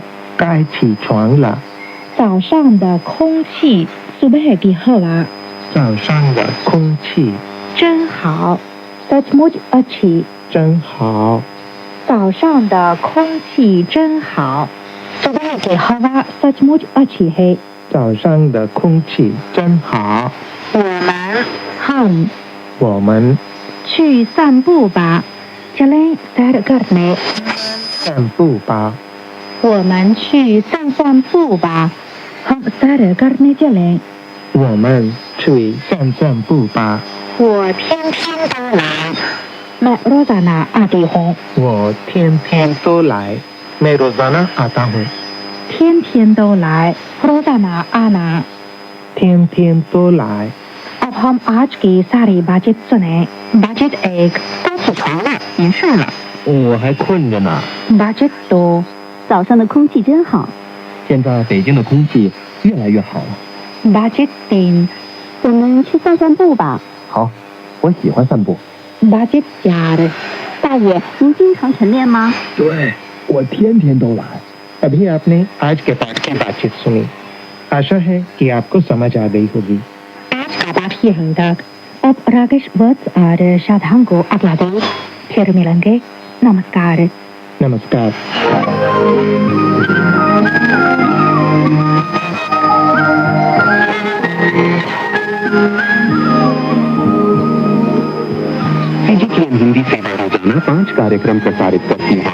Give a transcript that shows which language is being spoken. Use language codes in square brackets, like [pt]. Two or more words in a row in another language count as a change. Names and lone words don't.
[zh] 该起床了。早上的空气 [hi] ，सुबह की हवा [zh] 早上的空气 [hi] 真好 ，सचमुच अच्छी। [zh] 真好。早上的空气真好 [hi] ，सुबह की हवा सचमुच अच्छी है। [zh] 早上的空气真好。 [hi] 我们हम [zh] 我们去散步吧， [hi] चलें सैर करने। [zh] 散步吧。我们去散散步吧 [hi] ，हम सैर करने चलें। [zh] 我们去散散步吧。我天天都来 [hi] ，मैं रोजाना आती हूँ। [zh] 我天天都来 [hi] ，मैं रोजाना आता हूँ। [zh] 天天都来 ， [hi] रोजाना आना। [zh] 天天都来。 [hi] अब हम आज की सारी बातचीत सुने। बातचीत एक, [zh] 该起床了，别睡了。我还困着呢。 [hi] बातचीत दो, [zh] 早上的空气真好。现在北京的空气越来越好了。八节电，我们去散散步吧。好，我喜欢散步。八节假大爷，您经常晨练吗？对, 我天天都来। [hi] अभी आपने आज के पाठ की बातचीत सुनी। आशा है कि आपको समझ आ गई होगी। आज का पाठ यहीं तक। अब राकेश वत्स और शादाम को अगला दे। फिर मिलेंगे। नमस्कार। नमस्कार। सीजीटीएन हिंदी सेवा रोजाना 5 कार्यक्रम प्रसारित करती है।